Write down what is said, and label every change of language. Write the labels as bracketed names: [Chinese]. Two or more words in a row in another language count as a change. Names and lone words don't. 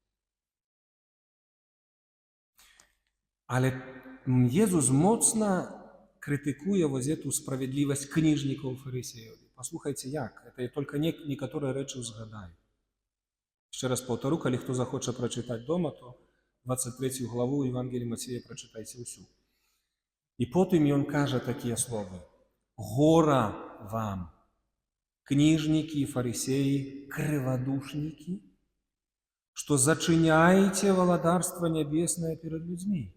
[Belarusian] Але Езус моцна крытыкуе эту справядлівасць кніжнікаў і фарысеяў. Паслухайце, як. Это я толькі некаторыя рэчы ўзгадаю. Яшчэ раз паўтару, калі хто захоча прачытаць дома, то 23 [Russian] главу Евангелия [Belarusian] Мацвея прачытайце ўсю. І потым ён кажа такія словы: «Гора вам, кніжнікі і фарысеі, крывадушнікі, што зачыняеце валадарства нябеснае перад людзьмі».